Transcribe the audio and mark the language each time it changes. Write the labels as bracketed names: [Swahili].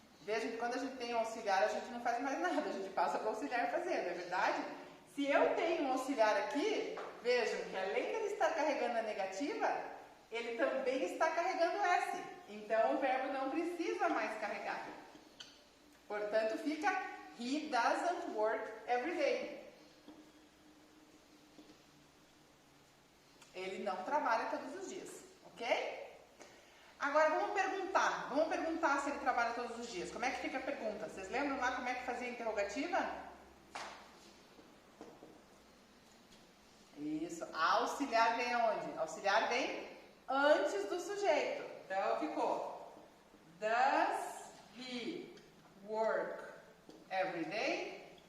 [Portuguese] Vejam que quando a gente tem um auxiliar, a gente não faz mais nada, a gente passa para o auxiliar fazer, não é verdade? Se eu tenho um auxiliar aqui, vejam que além de ele estar carregando a negativa, ele também está carregando S. Então, o verbo não precisa mais carregar. Portanto, fica [English] he doesn't work every day. [Portuguese] Ele não trabalha todos os dias, ok? Agora, vamos perguntar se ele trabalha todos os dias. Como é que fica a pergunta? Vocês lembram lá como é que fazia a interrogativa? Isso, auxiliar vem aonde? Auxiliar vem antes do sujeito. Então, ficou [English] does he work every day?